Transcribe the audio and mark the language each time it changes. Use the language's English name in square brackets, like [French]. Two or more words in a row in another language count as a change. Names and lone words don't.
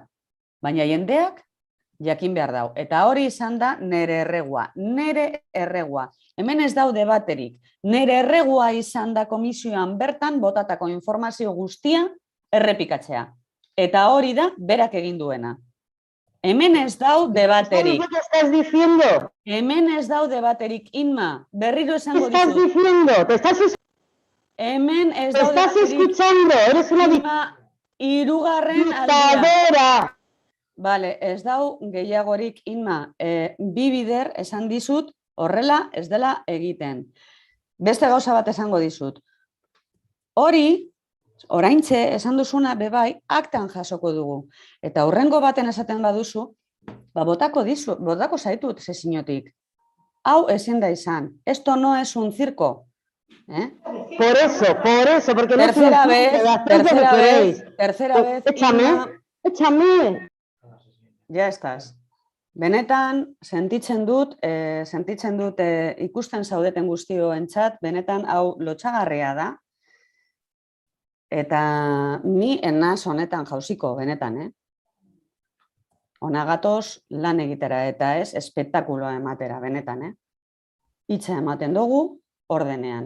[Basque] Baina jendeak jakin behar dau. Eta hori izan da nere erregua. Nere erregua. Hemen ez dau debaterik. Nere erregua izan da komisioan bertan botatako informazio guztia errepikatzea. Eta hori da berak egin duena. Hemen ez dau debaterik. [Spanish] ¿Qué estás diciendo? [Basque] Hemen ez dau debaterik, Inma. Berriro esango [Spanish] ¿Qué estás [Basque] dizut. [Spanish] diciendo? [Basque] Hemen ez dau [Spanish] estás [Basque] debaterik. [Spanish] escuchando, eres una [Basque] Inma, hirugarren [Spanish] dictadora. [Basque] Bale, ez dau gehiagorik, Inma. 2 bider esan dizut, horrela ez dela egiten. Beste gauza bat esango dizut. Hori, oraintxe esan duzuna bebai, aktan jasoko dugu. Eta hurrengo baten esaten baduzu, botako zaitut sesinotik. Hau ezin da izan. [Spanish] Esto no es un circo. Por eso, porque no tercera vez. Échame. Ya estás. [Basque] Benetan, sentitzen dut ikusten zaudeten guztioentzat, benetan hau lotsagarria da. Eta ni enaz honetan jauziko, benetan, Ona gatoz lan egitera eta ez espektakuloa ematera, benetan, Hitza ematen dugu ordenean.